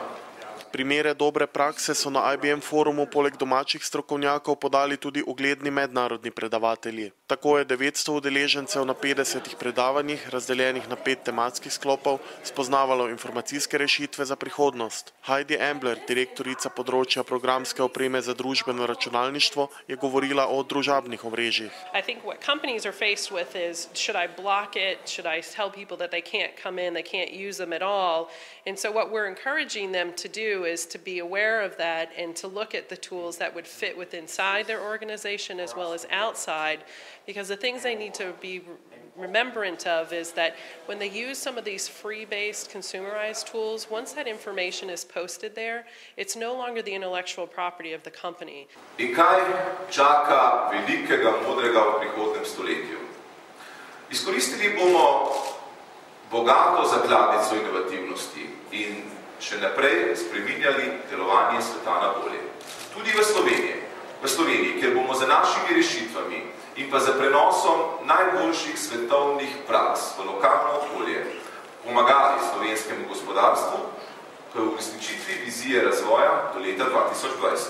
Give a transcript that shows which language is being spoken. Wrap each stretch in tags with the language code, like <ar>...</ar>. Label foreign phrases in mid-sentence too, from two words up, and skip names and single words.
<sl>Primere dobre prakse so na IBM forumu poleg domačih strokovnjakov podali tudi ugledni mednarodni predavatelji. Tako je 900 udeležencev na 50 predavanjih, razdeljenih na 5 tematskih sklopov, spoznavalo informacijske rešitve za prihodnost. Heidi Ambler, direktorica področja programske opreme za družbeno računalništvo, je govorila o družabnih omrežjih.</sl> <en>I think what companies are faced with is, should I block it? Should I tell people that they can't come in, they can't use them at all? And so what we're encouraging them to do is to be aware of that and to look at the tools that would fit with inside their organization as well as outside, because the things they need to be remembrant of is that when they use some of these free-based consumerized tools, once that information is posted there, it's no longer the intellectual property of the company.</en> <sl>In kaj čaka velikega modrega v prihodnem stoletju? Izkoristili bomo bogato zakladnico inovativnosti in še naprej spreminjali delovanje sveta na bolje. Tudi v Sloveniji, kjer bomo za našimi rešitvami in pa za prenosom najboljših svetovnih praks v lokalno okolje pomagali slovenskemu gospodarstvu k uresničitvi vizije razvoja do leta 2020.</sl>